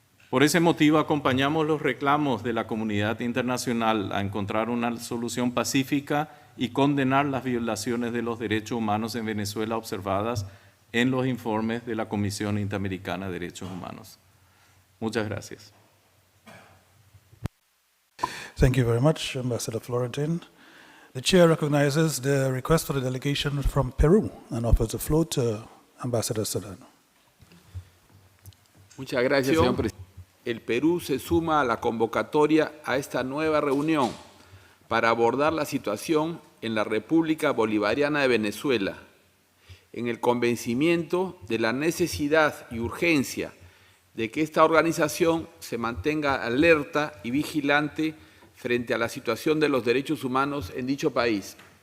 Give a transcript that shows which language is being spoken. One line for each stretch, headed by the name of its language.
Spanish: Por ese motivo acompañamos los reclamos de la comunidad internacional a encontrar una solución pacífica y condenar las violaciones de los derechos humanos en Venezuela observadas en los informes de la Comisión Interamericana de Derechos Humanos. Muchas gracias.
English: Thank you very much, Ambassador Florentin. The chair recognizes the request for the delegation from Peru and offers the floor to Ambassador Solano.
Spanish: Muchas gracias, señor presidente. El Perú se suma a la convocatoria a esta nueva reunión para abordar la situación en la República Bolivariana de Venezuela, en el convencimiento de la necesidad y urgencia de que esta organización se mantenga alerta y vigilante frente a la situación de los derechos humanos en dicho país.